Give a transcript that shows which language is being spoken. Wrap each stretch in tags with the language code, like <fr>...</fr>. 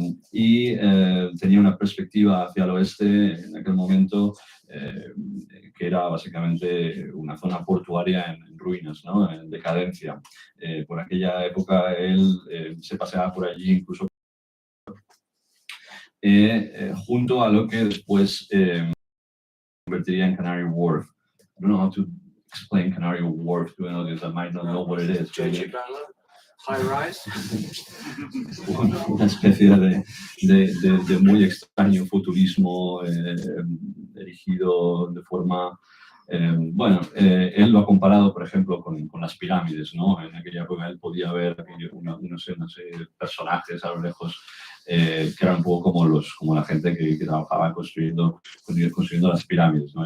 <es>Tenía una perspectiva hacia el oeste en aquel momento que era básicamente una zona portuaria en ruinas, ¿no? En decadencia. Por aquella época él se paseaba por allí incluso junto a lo que después convertiría en Canary Wharf.</es> <en>I don't know how to explain Canary Wharf to anyone that might not know what it is. High rise.</en> <es>Una especie de muy extraño futurismo erigido de forma... bueno, él lo ha comparado, por ejemplo, con las pirámides, ¿no? En aquella época él podía ver unos personajes a lo lejos que eran un poco como la gente que trabajaba construyendo las pirámides, ¿no?</es>